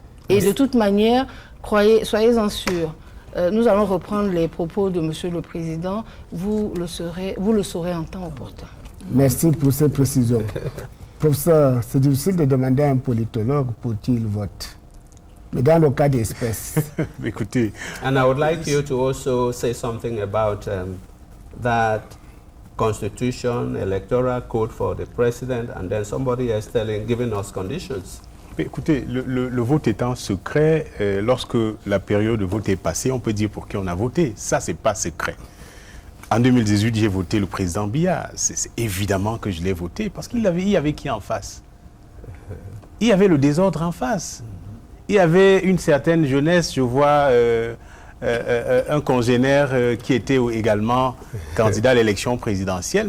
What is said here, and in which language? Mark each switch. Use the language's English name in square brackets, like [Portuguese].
[French] Et de toute manière, soyez-en sûrs, nous allons reprendre les propos de Monsieur le Président, vous le saurez en temps opportun. Merci pour ces précisions. Professeur, c'est difficile de demander à un politologue pour qui il vote. Mais dans le cas d'espèce. Écoutez. [English] And I would like you to also say something about that constitution, electoral code for the president, and then somebody else giving us conditions. [French] Écoutez, le vote étant secret, lorsque la période de vote est passée, on peut dire pour qui on a voté. Ça, c'est pas secret. En 2018, j'ai voté le président Biya. C'est évidemment que je l'ai voté parce qu'il y avait qui en face? Il y avait le désordre en face. Il y avait une certaine jeunesse, je vois un congénère qui était également candidat à l'élection présidentielle.